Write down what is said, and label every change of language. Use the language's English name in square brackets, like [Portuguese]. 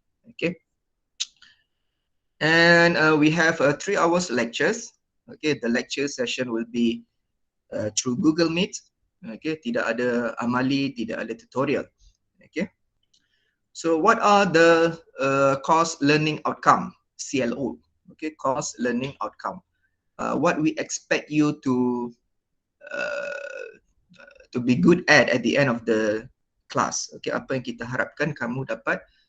[English] Okay, and we have 3 hours lectures. Okay, the lecture session will be through Google Meet. [Malay] Okay, tidak ada amali, tidak ada tutorial. [English] Okay, so what are the course learning outcome, CLO? Okay, course learning outcome. What we expect you to be good at the end of the class. Okay, [Malay] apa yang kita harapkan kamu dapat